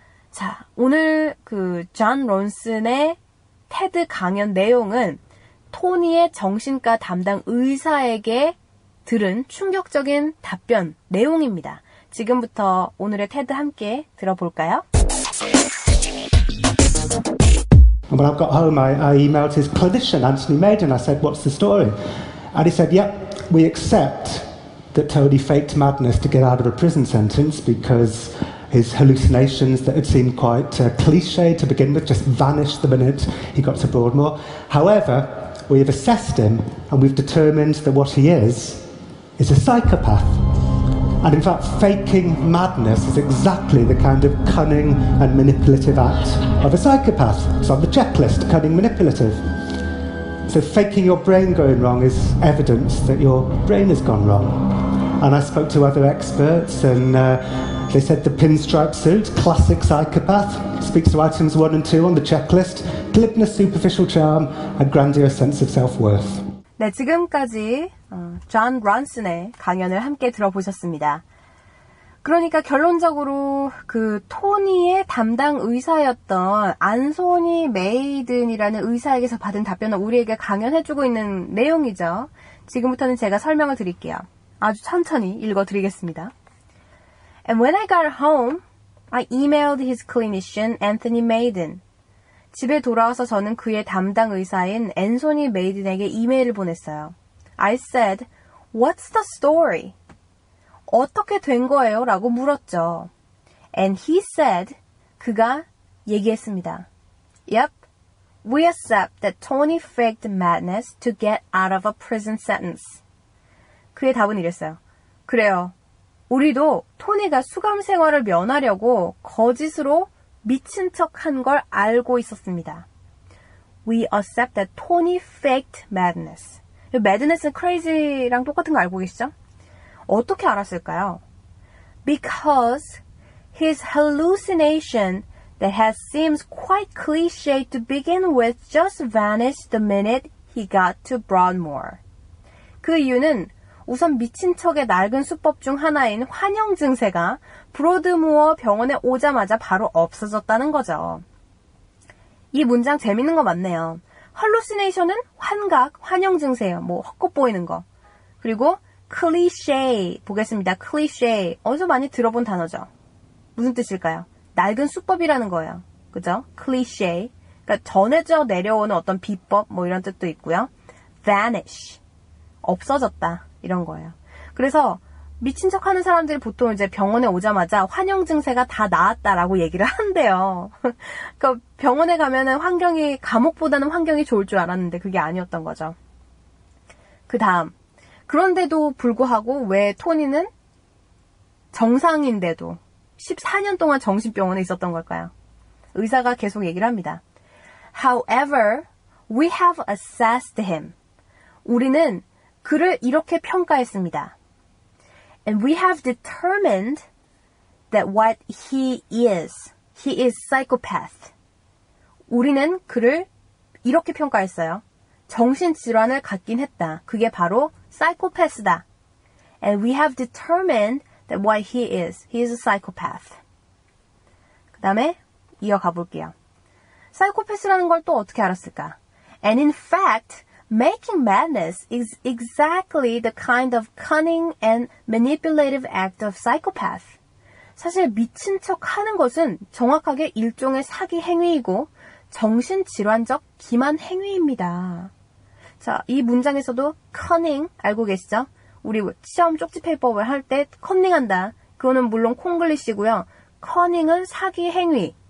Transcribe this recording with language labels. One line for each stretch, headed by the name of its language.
Korean: 자, 오늘 그 존 런슨의 테드 강연 내용은 토니의 정신과 담당 의사에게 들은 충격적인 답변 내용입니다. 지금부터 오늘의 테드 함께 들어볼까요?
English: And when I got home, I emailed his clinician, Anthony Maiden. I said, "What's the story?" And he said, "Yep, we accept that Tony faked madness to get out of a prison sentence because his hallucinations that had seemed quite cliche to begin with just vanished the minute he got to Broadmoor. However, we have assessed him and we've determined that what he is a psychopath. And in fact, faking madness is exactly the kind of cunning and manipulative act of a psychopath. It's on the checklist, cunning, manipulative. So faking your brain going wrong is evidence that your brain has gone wrong. And I spoke to other experts and they said the pinstripe suit, classic psychopath, speaks to items 1 and 2 on the checklist, glibness, superficial charm, and grandiose sense of self-worth.
Korean: 네, 지금까지 존 런슨의 강연을 함께 들어보셨습니다. 그러니까 결론적으로 그 토니의 담당 의사였던 안소니 메이든이라는 의사에게서 받은 답변을 우리에게 강연해주고 있는 내용이죠. 지금부터는 제가 설명을 드릴게요. 아주 천천히 읽어드리겠습니다.
English: And when I got home, I emailed his clinician, Anthony Maiden.
Korean: 집에 돌아와서 저는 그의 담당 의사인 앤소니 메이든에게 이메일을 보냈어요.
English: I said, What's the story?
Korean: 어떻게 된 거예요? 라고 물었죠.
English: And he said,
Korean: 그가 얘기했습니다.
English: Yep, we accept that Tony faked madness to get out of a prison sentence.
Korean: 그의 답은 이랬어요. 그래요. 우리도 토니가 수감 생활을 면하려고 거짓으로 미친 척한 걸 알고 있었습니다.
English: We accept that Tony faked madness.
Korean: madness는 crazy랑 똑같은 거 알고 계시죠? 어떻게 알았을까요?
English: Because his hallucination that has seems quite cliche to begin with just vanished the minute he got to Broadmoor.
Korean: 그 이유는 우선 미친 척의 낡은 수법 중 하나인 환영 증세가 브로드무어 병원에 오자마자 바로 없어졌다는 거죠. 이 문장 재밌는 거 맞네요. hallucination은 환각, 환영 증세예요. 뭐 헛것 보이는 거. 그리고 cliche 보겠습니다. cliche 어디서 많이 들어본 단어죠. 무슨 뜻일까요? 낡은 수법이라는 거예요. 그죠? cliche 그러니까 전해져 내려오는 어떤 비법 뭐 이런 뜻도 있고요. vanish 없어졌다 이런 거예요. 그래서 미친 척하는 사람들이 보통 이제 병원에 오자마자 환영 증세가 다 나았다라고 얘기를 한대요. 그러니까 병원에 가면은 환경이 감옥보다는 환경이 좋을 줄 알았는데 그게 아니었던 거죠. 그 다음 그런데도 불구하고 왜 토니는 정상인데도 14년 동안 정신병원에 있었던 걸까요? 의사가 계속 얘기를 합니다.
English: However, we have assessed him.
Korean: 우리는 그를 이렇게 평가했습니다.
English: And we have determined that what he is psychopath.
Korean: 우리는 그를 이렇게 평가했어요. 정신질환을 갖긴 했다. 그게 바로 psychopath다.
English: And we have determined that what he is a psychopath.
Korean: 그 다음에 이어가 볼게요. psychopath라는 걸 또 어떻게 알았을까?
English: And in fact, making madness is exactly the kind of cunning and manipulative act of psychopath.
Korean: 사실 미친 척 하는 것은 정확하게 일종의 사기 행위이고 정신질환적 기만 행위입니다. 자, 이 문장에서도 cunning 알고 계시죠? 우리 시험 쪽지 페이퍼를 할 때 커닝한다. 그거는 물론 콩글리시고요. 커닝은 사기 행위.